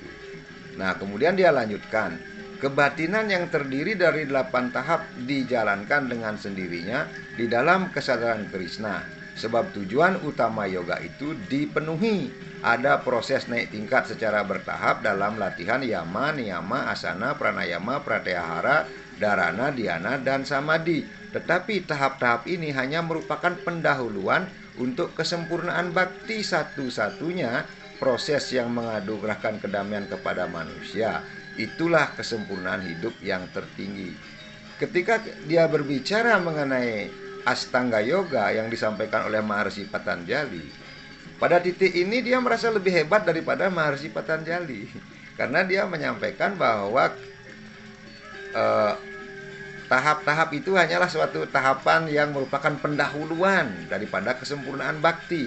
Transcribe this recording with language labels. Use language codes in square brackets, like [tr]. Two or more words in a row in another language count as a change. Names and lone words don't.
[id] Nah kemudian dia lanjutkan, kebatinan yang terdiri dari 8 tahap dijalankan dengan sendirinya di dalam kesadaran Krishna. Sebab tujuan utama yoga itu dipenuhi. Ada proses naik tingkat secara bertahap dalam latihan yama, niyama, asana, pranayama, pratyahara, dharana, dhyana, dan samadhi. Tetapi tahap-tahap ini hanya merupakan pendahuluan untuk kesempurnaan bhakti. Satu-satunya proses yang mengadukrahkan kedamaian kepada manusia. Itulah kesempurnaan hidup yang tertinggi. Ketika dia berbicara mengenai Astanga Yoga yang disampaikan oleh Maharshi Patanjali, pada titik ini dia merasa lebih hebat daripada Maharshi Patanjali, karena dia menyampaikan bahwa tahap-tahap itu hanyalah suatu tahapan yang merupakan pendahuluan daripada kesempurnaan bhakti.